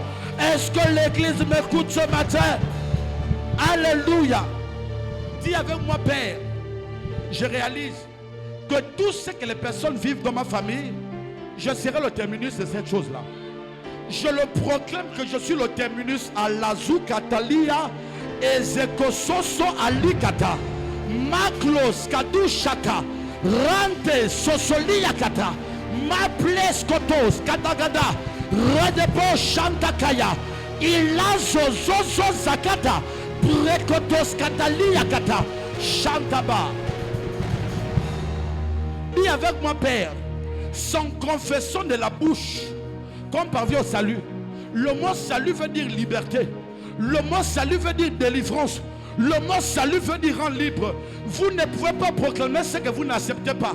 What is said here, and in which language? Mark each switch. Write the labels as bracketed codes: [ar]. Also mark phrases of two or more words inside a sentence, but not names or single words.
[fr] Est-ce que l'église m'écoute ce matin? Alléluia. Dis avec moi, Père, je réalise que tout ce que les personnes vivent dans ma famille, je serai le terminus de cette chose-là. Je le proclame que je suis le terminus à Lazu Katalia et Zekososo Alikata Maklos Kadushaka Rante Sosoliakata Maples Kotos Katagada Redebo Shantakaya Ilazo Zozo Zakata Prekotos Kataliakata Shantaba. Dis avec moi, Père, sans confession de la bouche, comme parvient au salut. Le mot salut veut dire liberté. Le mot salut veut dire délivrance. Le mot salut veut dire rendre libre. Vous ne pouvez pas proclamer ce que vous n'acceptez pas.